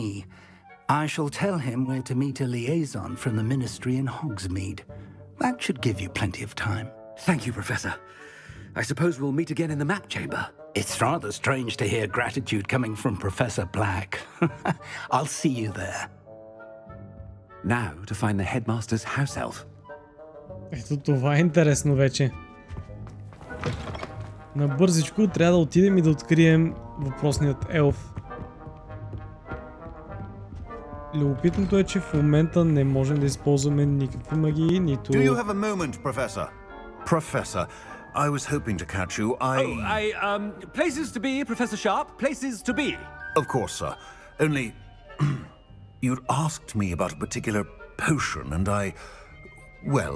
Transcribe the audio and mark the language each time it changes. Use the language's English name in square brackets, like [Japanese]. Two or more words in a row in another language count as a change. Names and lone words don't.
[English] I shall tell him where to meet a liaison from the ministry in Hogsmeade. That should give you plenty of time. Thank you, Professor. I suppose we'll meet again in the map chamber. It's rather strange to hear gratitude coming from Professor Black. I'll see you there. Now to find the headmaster's house elf. [Bulgarian] Ето това е интересно вече. Набързичко трябва да отидем и да открием въпросният елф. Любопитното е, че в момента не можем да използваме никакви магии, нито... [English] Do you have a moment, Professor? Professor, I was hoping to catch you. Places to be, Professor Sharp. Places to be. Of course, sir. Only... you'd asked me about a particular potion, and I...